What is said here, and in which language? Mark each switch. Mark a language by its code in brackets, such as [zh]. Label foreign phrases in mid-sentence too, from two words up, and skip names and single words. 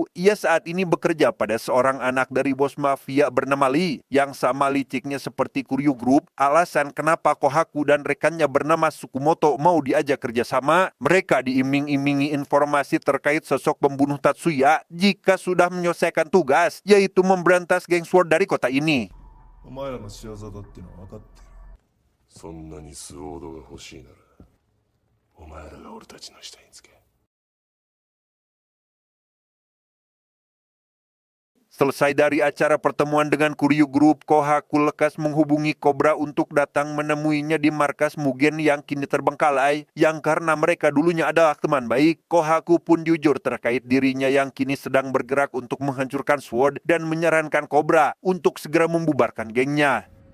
[id] Ia saat ini bekerja pada seorang anak dari bos mafia bernama Lee, yang sama liciknya seperti Kuryu Group. Alasan kenapa Kohaku dan rekannya bernama Tsukumoto mau diajak kerjasama, mereka diiming-imingi informasi terkait sosok pembunuh Tatsuya jika sudah menyelesaikan tugas, yaitu memberantas geng SWORD dari kota ini. [ja] そんなにスウォードが欲しいなら、お前らが俺たちの下につけ。 [id] Selesai dari acara pertemuan dengan Kuryu Group, Kohaku lekas menghubungi Cobra untuk datang menemuinya di markas Mugen yang kini terbengkalai. Yang karena mereka dulunya adalah teman baik, Kohaku pun jujur terkait dirinya yang kini sedang bergerak untuk menghancurkan SWORD dan menyarankan Cobra untuk segera membubarkan gengnya.